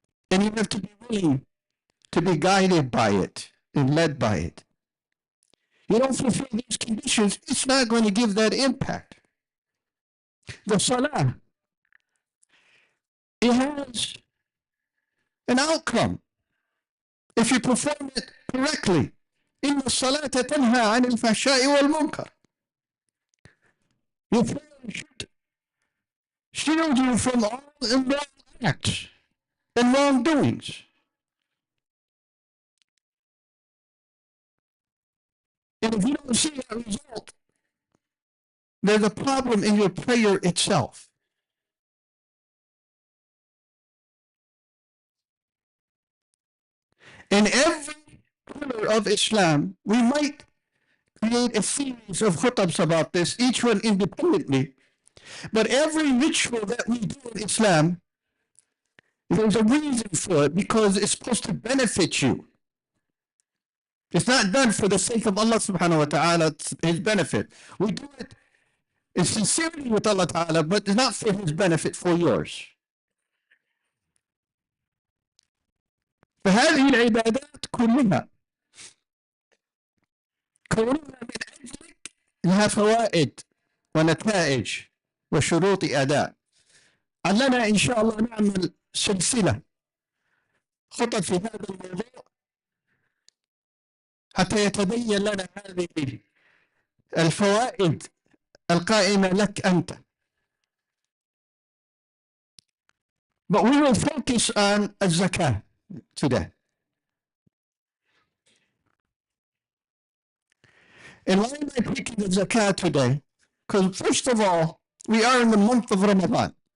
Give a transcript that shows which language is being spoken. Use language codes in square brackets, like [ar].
[en] And you have to be willing to be guided by it and led by it. You don't fulfill these conditions, it's not going to give that impact. The salah, it has an outcome if you perform it correctly. [ar] إن الصلاة تنهى عن الفحشاء والمنكر. [en] Your prayer should shield you from all immoral acts and wrongdoings. And if you don't see that result, there's a problem in your prayer itself. In every pillar of Islam, we might create a series of khutabs about this, each one independently. But every ritual that we do in Islam, there's a reason for it, because it's supposed to benefit you. It's not done for the sake of Allah subhanahu wa ta'ala, his benefit. We do it in sincerity with Allah ta'ala, but it's not for his benefit, for yours. [ar] فهذه العبادات كلها من أجلك لها فوائد ونتائج وشروط أداء. علنا إن شاء الله نعمل سلسلة خطط في هذا الموضوع حتى يتبين لنا هذه الفوائد القائمة لك أنت. [en] But we will focus on الزكاة today. And why am I picking the zakat today? Because first of all, we are in the month of Ramadan.